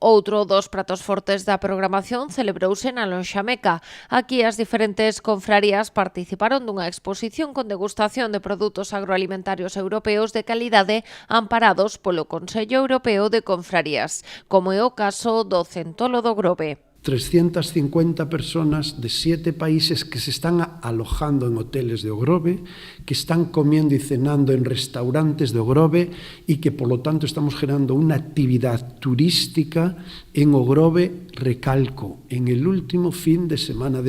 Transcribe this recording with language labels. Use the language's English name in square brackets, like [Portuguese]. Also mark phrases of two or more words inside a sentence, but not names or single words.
[Galician] Outro dos pratos fortes da programación celebrouse na Lonxameca. Aquí as diferentes confrarías participaron dunha exposición con degustación de produtos agroalimentarios europeos de calidade amparados polo Consello Europeo de Confrarías, como é o caso do Centolo do Grove. [Spanish] 350 personas de 7 países que se están alojando en hoteles de Ogrove, que están comiendo y cenando en restaurantes de Ogrove y que por lo tanto estamos generando una actividad turística en Ogrove, recalco, en el último fin de semana de noviembre.